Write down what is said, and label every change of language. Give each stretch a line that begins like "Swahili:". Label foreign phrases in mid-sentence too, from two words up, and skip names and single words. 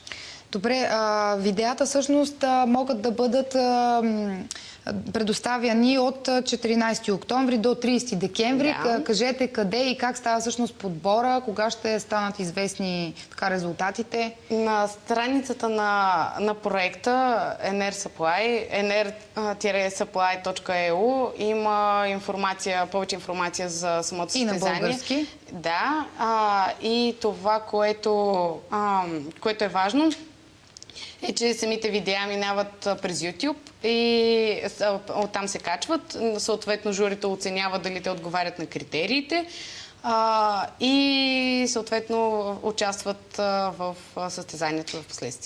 Bulgarian: Добре, видеята всъщност могат да бъдат предоставяни от 14 октомври до 30 декември. Кажете къде и как става всъщност подбора, кога ще станат известни резултатите? На страницата на проекта Energy Supply, ener-supply.eu, има повече информация за самото състезание. И на български? Да, и това, което е важно, е, че самите видеа минават през YouTube и оттам се качват. Съответно, журито оценява дали те отговарят на критериите и съответно участват в състезанието в последствие.